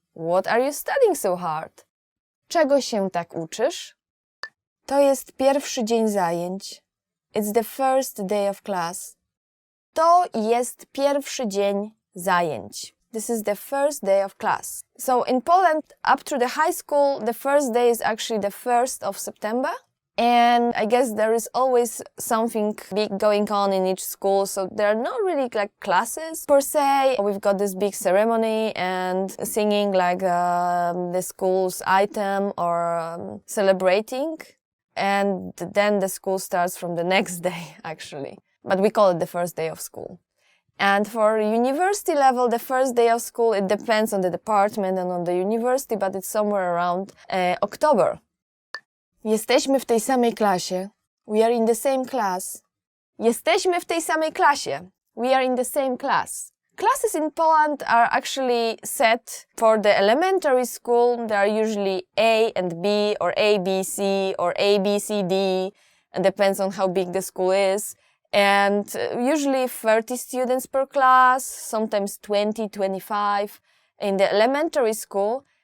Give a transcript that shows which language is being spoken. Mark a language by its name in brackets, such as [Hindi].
[English] What are you studying so hard? [Polish] Czego się tak uczysz? To jest pierwszy dzień zajęć. [English] It's the first day of class. [Polish] To jest pierwszy dzień zajęć. [English] This is the first day of class. So in Poland, up to the high school, the first day is actually the 1st of September. And I guess there is always something big going on in each school, so there are not really like classes per se. We've got this big ceremony and singing like the school's item or celebrating. And then the school starts from the next day, actually. But we call it the first day of school. And for university level, the first day of school, it depends on the department and on the university, but it's somewhere around October. [Polish] Jesteśmy w tej samej klasie. [English] We are in the same class. [Polish] Jesteśmy w tej samej klasie. [English] We are in the same class. Classes in Poland are actually set for the elementary school. They are usually A and B or ABC or ABCD. It depends on how big the school is. And usually 30 students per class, sometimes 20, 25 in the elementary school.